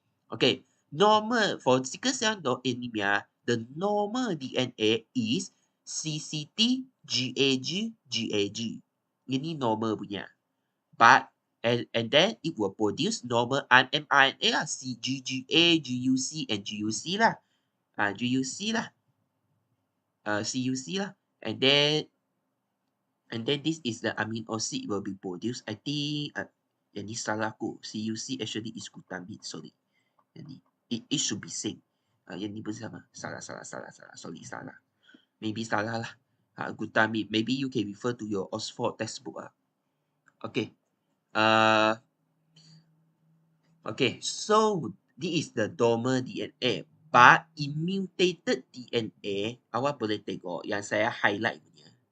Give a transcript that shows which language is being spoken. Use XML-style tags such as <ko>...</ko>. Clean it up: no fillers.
<en>Okay, for sickle cell anemia, the normal DNA is CCT, GAG, GAG.</en> <ms>Ini normal punya.</ms> <en>But and then it will produce normal mRNA lah, CGGA, GUC, and GUC lah. GUC lah, CUC lah, and then this is the amino acid will be produced. I think</en> <ms>yang ni salah aku.</ms> <en>CUC actually is glutamine.</en> <ms>Sorry. Yang ni.</ms> <en>It should be same.</en> <ms>Yang ni pun sama. Salah. Sorry, salah. Maybe salah lah. Glutamine.</ms> <en>Maybe you can refer to your Oxford textbook. Okay. Okay. So this is the normal DNA. But in mutated DNA,</en> <ms>awak boleh tengok yang saya highlight punya.</ms>